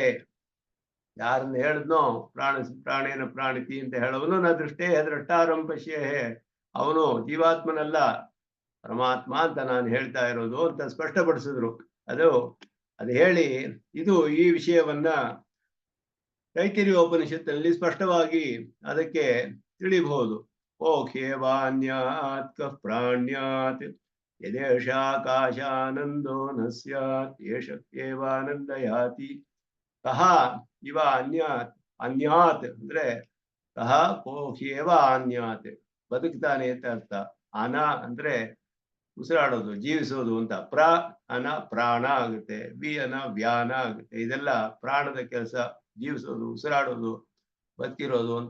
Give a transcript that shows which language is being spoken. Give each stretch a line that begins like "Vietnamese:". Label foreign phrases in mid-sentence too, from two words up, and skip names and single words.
Kannada: ಯಾರನ್ನ ಹೇಳಿದ್ನೋ
Sanskrit: ಪ್ರಾಣೇನ ಪ್ರಾಣಿತಿ
Kannada: ಅಂತ ಹೇಳೋನು
Sanskrit: ನ ದೃಷ್ಟೇಹೇ ದ್ರಷ್ಟಾರಂ ಪಶ್ಯೇಹೇ,
Kannada: ಅವನು ಜೀವಾತ್ಮನಲ್ಲ ಪರಮಾತ್ಮ ಅಂತ ನಾನು ಹೇಳ್ತಾ ಇರೋದು ಅಂತ ಸ್ಪಷ್ಟಪಡಿಸಿದ್ರು. ಅದು ಹೇಳಿ ಇದು ಈ ವಿಷಯವನ್ನ ತೈತಿರಿಯ ಉಪನಿಷತ್ತಿನಲ್ಲಿ ಸ್ಪಷ್ಟವಾಗಿ ಅದಕ್ಕೆ ತಿಳಿಬಹುದು.
Sanskrit: ಓಖೇವಾನ್ಯಾತ್ ಕಃ ಪ್ರಾಣ್ಯಾತ್ ಯದೇಶಾಕಾಶಾನಂದೋ ನ ಸ್ಯಾತ್ ಏಷಕ್ಯೇವಾನಂದ ಯಾತಿ. ಕಹ ಇವ ಅನ್ಯಾತ್, ಅನ್ಯಾತ್
Kannada: ಅಂದ್ರೆ
Sanskrit: ಕಹ ಕೋಹ್ಯೇವ ಅನ್ಯಾತ್,
Kannada: ಬದುಕ್ತಾನೆ ಅಂತ ಅರ್ಥ. ಅನ ಅಂದ್ರೆ ಉಸಿರಾಡೋದು, ಜೀವಿಸೋದು ಅಂತ. ಅನ ಪ್ರಾಣ ಆಗುತ್ತೆ, ಅನ ವ್ಯಾನ ಆಗುತ್ತೆ. ಇದೆಲ್ಲ ಪ್ರಾಣದ ಕೆಲಸ, ಜೀವಿಸೋದು, ಉಸಿರಾಡೋದು, ಬದುಕಿರೋದು ಅಂತ.